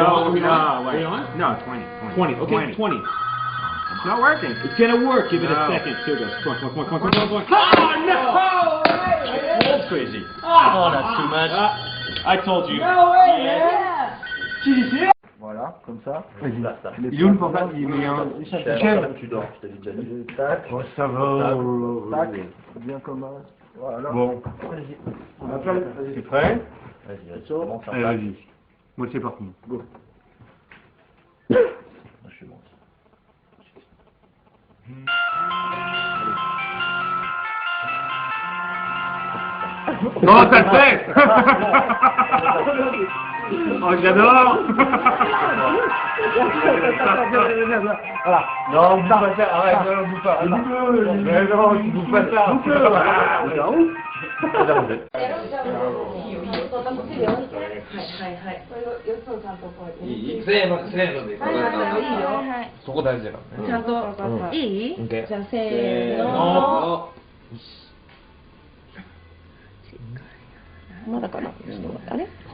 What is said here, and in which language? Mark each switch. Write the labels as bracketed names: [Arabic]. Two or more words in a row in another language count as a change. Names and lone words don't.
[English] Are we no, on? wait. Are we on? No, 20. 20. Okay, 20. It's not working. It's gonna work. Give it a No. second. Here it goes. Come on, come on, come on, come on, come on, come on. Oh, no! That's crazy. Oh, that's too much. I told you. No way, man! [French] Voilà, comme ça. Il est où le portable? Il est en... Michel, tu dors, je t'ai dit déjà dit. Tac. Oh, ça va. Tac. Bien comme un. Voilà. Bon. Vas-y. T'es prêt? Vas-y, Allez, vas-y. Moi, c'est parti. Go. Je suis bon. Oh, ça le fait! Oh, j'adore! Voilà. Non, on ne pas ça. Arrête, non, on ne pas. Mais non, tu ne pas ça. [Japanese] そこ大事だからね。ちゃんといい？じゃあせーの。のまだかな。あれ？